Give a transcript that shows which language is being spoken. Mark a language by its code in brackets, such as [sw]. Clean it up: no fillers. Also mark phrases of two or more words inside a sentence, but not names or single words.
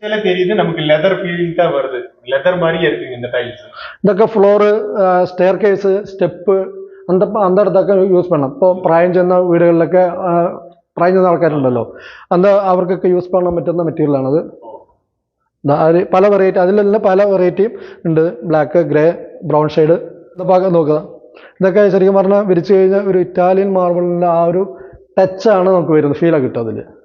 [ta] தெரியுது நமக்கு லெதர் ஃபீலிங் தான் வருது. லெதர் மாதிரியே இருக்குங்க இந்த டைல்ஸ். [ml] ഇതൊക്കെ ഫ്ലോറ്, സ്റ്റെയർ കേസ്, സ്റ്റെപ്പ് அந்த இடത്തൊക്കെ യൂസ് பண்ணலாம். ഇപ്പോൾ പ്രായം ചെന്ന വീടുകളിലൊക്കെ പ്രായം ചെന്ന ആൾക്കാരുണ്ടല്ലോ, അവർക്കൊക്കെ യൂസ് ചെയ്യാൻ പറ്റുന്ന മെറ്റീരിയലാണത്. അത് പല വെറൈറ്റി, അതിലെല്ലാം പല വെറൈറ്റിയും ഉണ്ട്. [en] Black, grey, brown shade. [ml] ഇതൊക്കെ നോക്കുക, ഇതൊക്കെ ശരിക്കും പറഞ്ഞാൽ വിരിച്ചു കഴിഞ്ഞാൽ ഒരു [en] Italian marble [ml] ആ ഒരു ടച്ചാണ് നമുക്ക് വരുന്നത്, ഫീലാണ് കിട്ടുക അതിൽ.